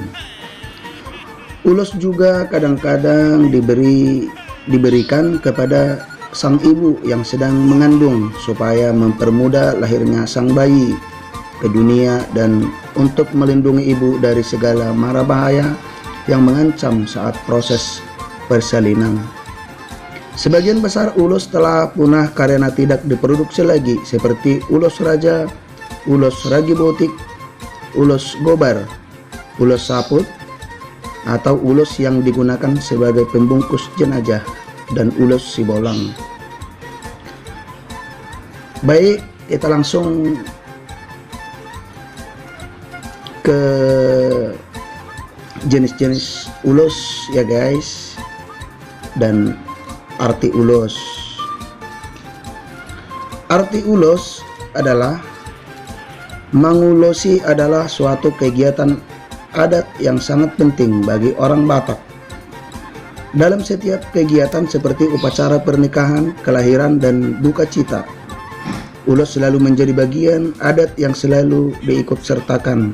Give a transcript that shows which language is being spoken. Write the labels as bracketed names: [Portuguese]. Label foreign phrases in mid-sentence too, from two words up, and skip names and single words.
[Indonesian] Ulos juga kadang-kadang diberikan kepada sang ibu yang sedang mengandung supaya mempermudah lahirnya sang bayi ke dunia dan untuk melindungi ibu dari segala mara bahaya yang mengancam saat proses persalinan. Sebagian besar ulos telah punah karena tidak diproduksi lagi, seperti ulos raja, ulos ragi botik, ulos gobar, ulos saput, atau ulos yang digunakan sebagai pembungkus jenazah, dan ulos sibolang. Baik, kita langsung ke jenis-jenis ulos ya guys, dan arti ulos. Arti ulos adalah mengulosi adalah suatu kegiatan adat yang sangat penting bagi orang Batak. Dalam setiap kegiatan seperti upacara pernikahan, kelahiran, dan duka cita, ulos selalu menjadi bagian adat yang selalu diikut sertakan.